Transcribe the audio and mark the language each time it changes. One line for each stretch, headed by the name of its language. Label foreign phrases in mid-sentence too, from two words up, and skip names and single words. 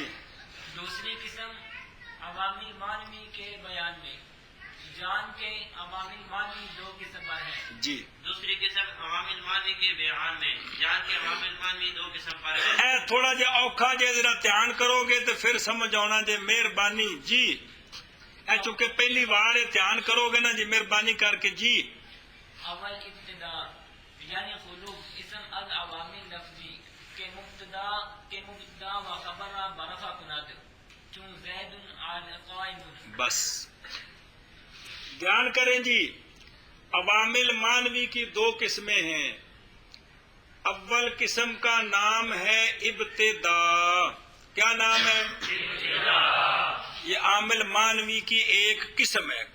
Urdu: دوسری قسم عوامل مانوی کے بیان میں جان کے عوامل مانوی دو قسم پر ہے. جی دوسری قسم عوامل مانوی کے بیان میں جان کے عوامل مانوی دو قسم پر ہے.
Punjabi: اے تھوڑا جا اوکھا جے ذرا دھیان کرو گے تو پھر سمجھ آنا جے.
Urdu: مہربانی جی.
Punjabi: اے چونکہ پہلی بار دھیان کرو گے نا جی، مہربانی کر کے جی.
Persian: اول ابتدا یعنی خلوق اسم از عوامل لفظی کے مبتدا و خبر برفع کند چون
Arabic: زید قائم.
Urdu: بس دھیان کریں جی. عوامل مانوی کی دو قسمیں ہیں. اول قسم کا نام ہے ابتدا. کیا نام ہے؟ یہ عامل مانوی کی ایک قسم ہے.